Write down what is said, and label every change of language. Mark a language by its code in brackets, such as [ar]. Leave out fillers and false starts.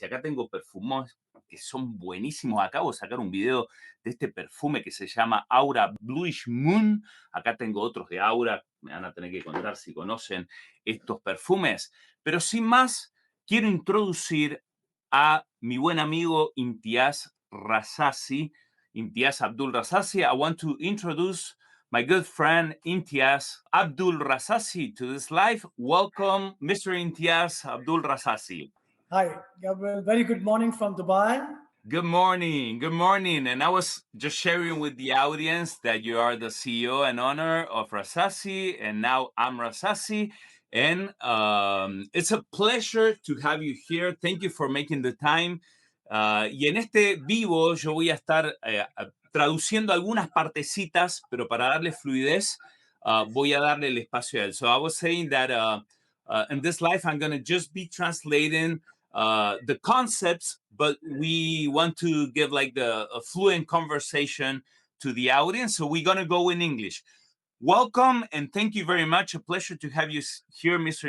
[es] Y acá tengo perfumes que son buenísimos. Acabo de sacar un video de este perfume que se llama Aura Bluish Moon. Acá tengo otros de Aura. Me van a tener que contar si conocen estos perfumes. Pero sin más, quiero introducir a mi buen amigo Imtiyaz RASASI, Imtiyaz Abdul RASASI. [en] I want to introduce my good friend Imtiyaz Abdul RASASI to this live. Welcome, Mr. Imtiyaz Abdul RASASI. Hi, Gabriel. Very good morning from Dubai. Good morning. Good morning. And I was just sharing with the audience that you are the CEO and owner of RASASI, and now I'm RASASI. And it's a pleasure to have you here. Thank you for making the time. [es] Y en este vivo yo voy a estar traduciendo algunas partecitas, pero para darle fluidez, voy a darle el espacio a él. [en] So I was saying that in this live, I'm going to just be translating the concepts, but we want to give like a fluent conversation to the audience. So we're going to go in English. Welcome and thank you very much. A pleasure to have you here, Mr.